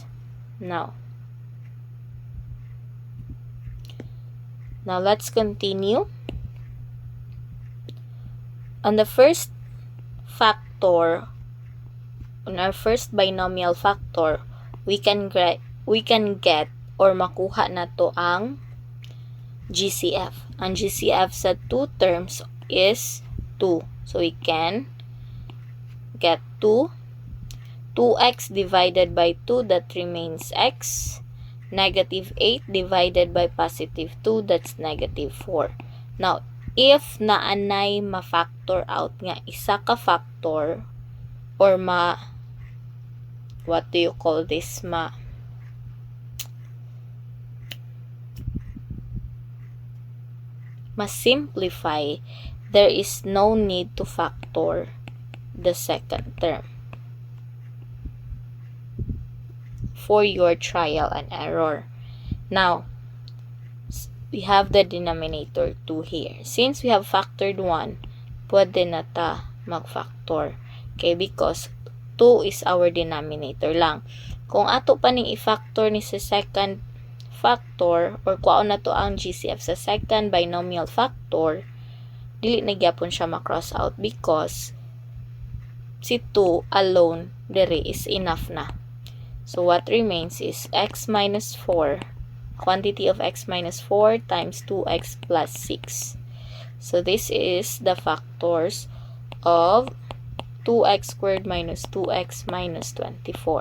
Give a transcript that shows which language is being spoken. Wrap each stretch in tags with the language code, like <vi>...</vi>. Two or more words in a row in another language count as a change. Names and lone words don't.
<en>Now let's continue. On the first factor, on our first binomial factor, we can get or</en> <ceb>makuha na to ang GCF. Ang GCF sa</ceb> <en>two terms is 2. So we can get 2x divided by 2, that remains x. Negative 8 divided by positive 2, that's negative 4. Now, if</en> <ceb>naanay ma-factor out nga isa ka</ceb> <en>factor or what do you call this, ma-simplify, there is no need to factor the second term for your trial and error. Now, we have the denominator 2 here. Since we have factored 1,</en> <ceb>pwede na ta mag-factor.</ceb> <en>Okay, because 2 is our denominator lang.</en> <ceb>Kung ato pa ning i-factor ni sa</ceb> <en>second factor,</en> <ceb>or kuha na to ang GCF sa</ceb> <en>second binomial factor,</en> <ceb>dili na gyapon siya ma-cross out because si 2 alone dere</ceb> <en>is enough</en> <ceb>na.</ceb> <en>So what remains is x minus 4, quantity of x minus 4 times 2x plus 6. So this is the factors of 2x squared minus 2x minus 24.</en>